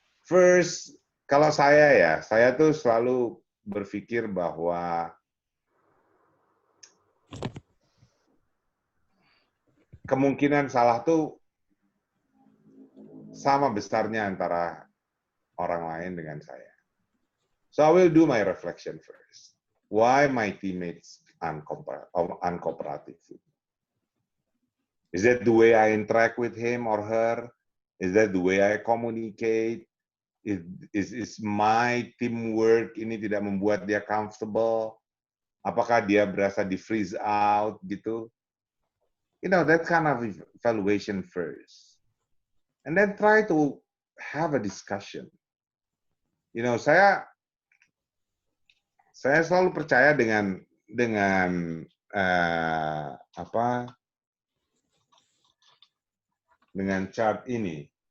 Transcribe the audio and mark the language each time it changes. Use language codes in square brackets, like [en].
[en] First, [id] kalau saya tuh selalu berpikir bahwa kemungkinan salah tuh sama besarnya antara orang lain dengan saya. [en] So I will do my reflection first. Why my teammates uncooperative? Is that the way I interact with him or her? Is that the way I communicate? Is my teamwork [id] ini tidak membuat dia comfortable? Apakah dia berasa di [en] freeze out [id] gitu? [en] that kind of evaluation first. And then try to have a discussion. [id] Saya selalu percaya dengan dengan chart ini.